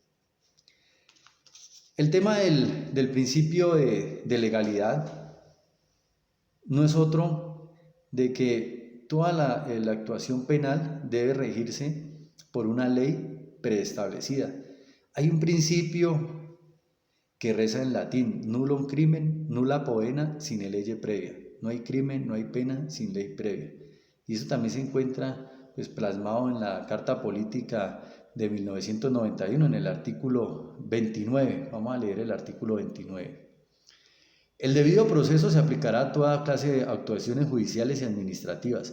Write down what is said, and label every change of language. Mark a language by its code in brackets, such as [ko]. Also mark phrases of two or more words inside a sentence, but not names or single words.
[es] El tema del principio de legalidad no es otro de que toda la actuación penal debe regirse por una ley preestablecida. Hay un principio que reza en latín: [la] nullum crimen, nulla poena sine lege previa. [es] No hay crimen, no hay pena sin ley previa. Y eso también se encuentra pues plasmado en la Carta Política de 1991, en el artículo 29. Vamos a leer el artículo 29. El debido proceso se aplicará a toda clase de actuaciones judiciales y administrativas.